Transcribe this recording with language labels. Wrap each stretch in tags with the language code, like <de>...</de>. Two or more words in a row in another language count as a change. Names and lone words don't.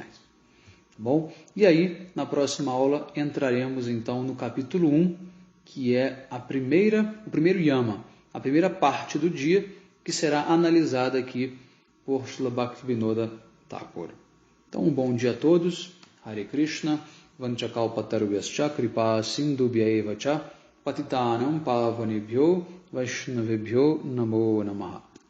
<pt>Tá bom? E aí, na próxima aula, entraremos então no capítulo 1, que é o primeiro yama, a primeira parte do dia, que será analisada aqui por Srila Bhaktivinoda Thakur. Então, um bom dia a todos. Hare Krishna.</pt> <sa>Vanchakalpatarubhyascha kripa sindhubhyaeva cha patitanam pavanebhyo vaishnavebhyo namo namaha.</sa>